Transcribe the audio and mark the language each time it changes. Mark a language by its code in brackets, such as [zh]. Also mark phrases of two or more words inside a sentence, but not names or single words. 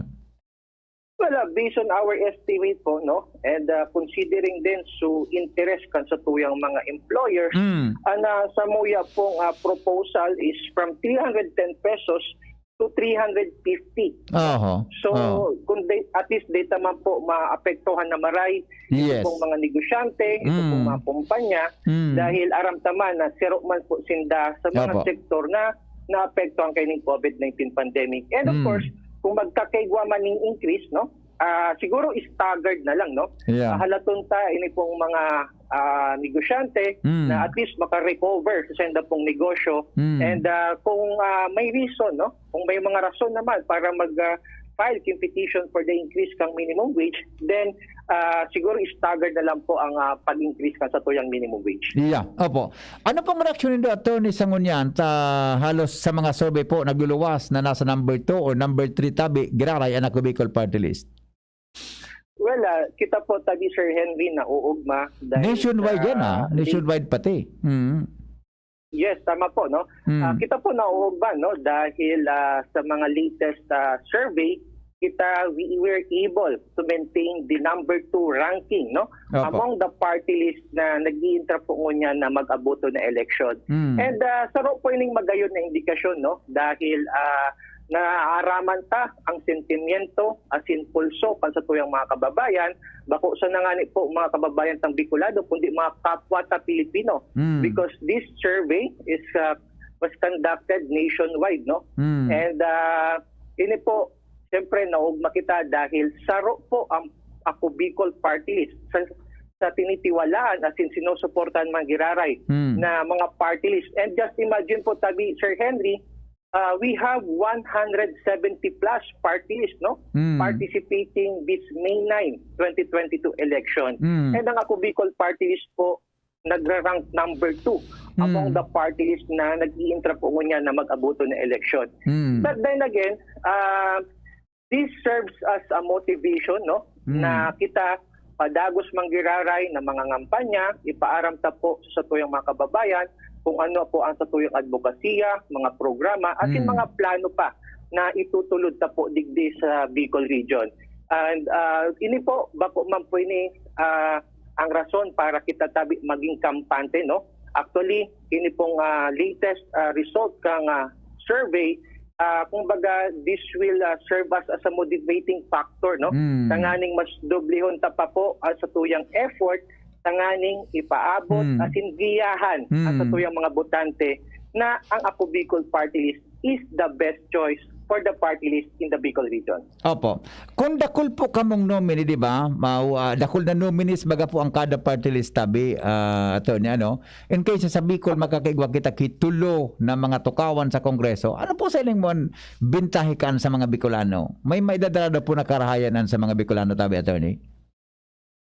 [en] Well, based on our estimate po, no, and considering [bik] din so interest kan sa tuyang mga employers, sa muya pong [en] proposal is from 310 pesos to 350. [bik] So, kung at least data man po maapektuhan na maray ito pong mga negosyante, ito pong mga kumpanya, dahil aram taman na zero man po sinda sa mga sektor na naapektuhan kay ng COVID-19 pandemic. [en] And of course, [bik] kung magkakaigwa man ng increase, no? Siguro staggered na lang, no? Halaton ta ini pong mga negosyante na at least maka-recover sa senda pong negosyo. And kung may reason, no? Kung may mga rason naman para mag-file yung petition [en] for the increase [bik] kang [en] minimum wage, [bik] then siguro staggered na lang po ang pag-increase ka sa tuyang [en] minimum wage. [bik] Opo. Ano pong reaksyon nito, Attorney Sangunyan, halos sa mga survey po nagluluwas na nasa number 2 o number 3 tabi, Giraray anak ko Bicol Party List? Well, kita po tabi Sir Henry na uugma. Nationwide yan nationwide pati. Yes, tama po, no? Kita po na uugma, no? Dahil sa mga [en] latest survey, we were able to maintain the number 2 ranking, no? [bik] Among the [en] party list [bik] na nag-iintra po ngunyan na mag-aboto na election. And saro po ining magayon na indikasyon, no? Dahil naaaraman ta ang sentimiento asin pulso pan sa tuyang mga kababayan, bako sa nangani po mga kababayan tang Bicolano kundi mga kapwa ta Pilipino. [en] Because this survey is was conducted nationwide, no? [bik] And ini po siyempre naugma kita dahil saro po ang Ako Bicol [en] Party List [bik] sa tinitiwalaan as in sinusuportahan mga Giraray na mga party list. [en] And just imagine [bik] po tabi [en] Sir Henry, we have 170 plus party list, no? Participating this May 9, 2022 election. [bik] And ang Ako Bicol Party List po nagra-rank number 2 [en] among the party list [bik] na nag-iintra po niya na mag-aboto na election. [en] But then again, this serves as a motivation, no? [bik] Na kita padagos manggiraray na mga ngampanya, ipaaram ta po sa tuyang mga kababayan kung ano po ang sa tuyang advokasya, mga programa, at yung mga plano pa na itutulod ta po digdi sa Bicol Region. And ini po, bako man po ini ang rason para kita tabi maging kampante, no? [en] Actually, [bik] ini pong [en] latest result [bik] kang survey, kumbaga [en] this will serve us as a motivating factor, no? [bik] Tanganing mas doblehon ta pa po sa tuyang effort, tanganing ipaabot at giyahan sa tuyang mga botante na ang Ako Bicol Party List [en] is the best choice for the party list in the Bicol region. [bik] Opo. Kung dakol po kamong nominee, di ba? Dakol na nominees baga po ang kada party list tabi, attorney, ano? In case sa Bicol makakaigwa kita kitulo na mga tukawan sa Kongreso, ano po sa ilang mo bintahikan sa mga Bicolano? May dadala po na karahayanan sa mga Bicolano tabi, attorney?